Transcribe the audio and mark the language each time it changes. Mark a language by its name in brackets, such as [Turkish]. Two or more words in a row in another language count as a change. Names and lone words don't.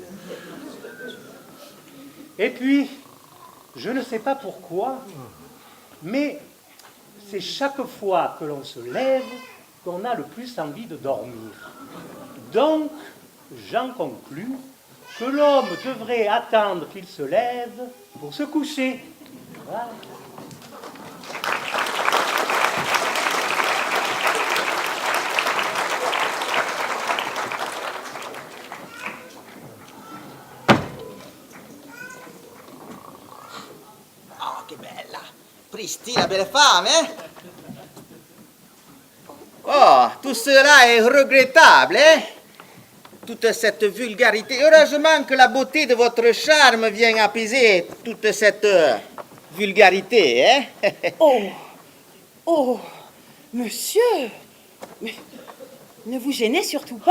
[French] Et puis, je ne sais pas pourquoi, mais c'est chaque fois que l'on se lève qu'on a le plus envie de dormir. Donc, j'en conclus que l'homme devrait attendre qu'il se lève pour se coucher. Voilà. [Italian] Oh, che bella! [French] Pristina, belle femme, hein? Oh, tout cela est regrettable, hein? Toute cette vulgarité. Heureusement que la beauté de votre charme vient apaiser toute cette vulgarité, hein? Oh, monsieur, mais ne vous gênez surtout pas.